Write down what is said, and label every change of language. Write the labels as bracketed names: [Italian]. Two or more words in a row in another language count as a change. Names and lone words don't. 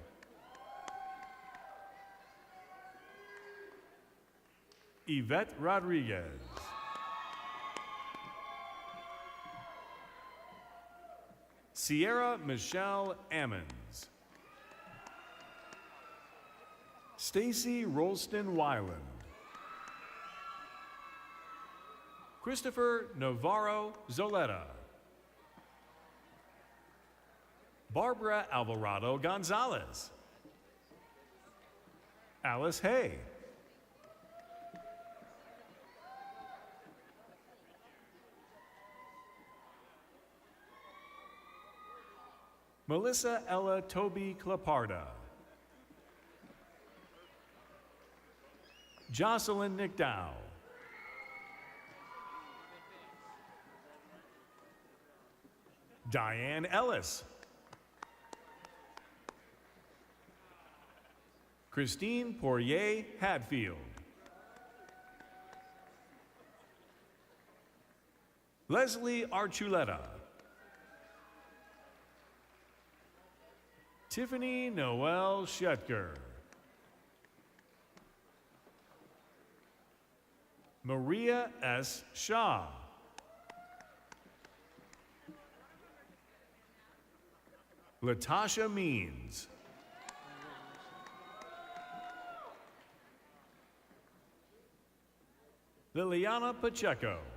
[English] Yvette Rodriguez. Sierra Michelle Ammons. Stacy Rolston Weiland. Christopher Navarro Zoleta. Barbara Alvarado Gonzalez. Alice Hay. Melissa Ella Toby Claparda. Jocelyn McDowell. Diane Ellis. Christine Poirier Hadfield. Leslie Archuleta. Tiffany Noel Shetker. Maria S. Shaw. Latasha Means. Liliana Pacheco.